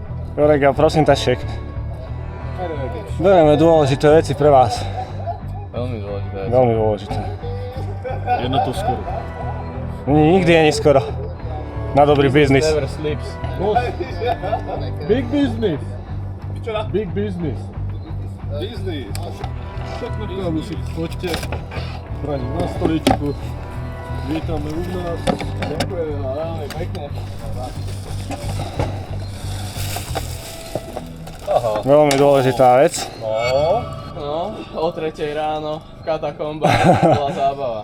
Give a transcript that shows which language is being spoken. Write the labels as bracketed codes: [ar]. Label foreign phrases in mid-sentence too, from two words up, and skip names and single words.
[sk] Kolega, prosím tašiek. Bereme dôležité veci pre vás. Veľmi dôležité. Veľmi dôležité. Je na to skoro. Nikdy je neskoro. Na dobrý biznis. [en] Never sleeps. Big business. Big business. Business. [sk] Tak na kávu si poďte. Brani na stoličku. Vítame u nás. Ďakujem, veľmi pekne. Veľmi dôležitá vec. No, o 3:00 ráno v katakombách bola zábava.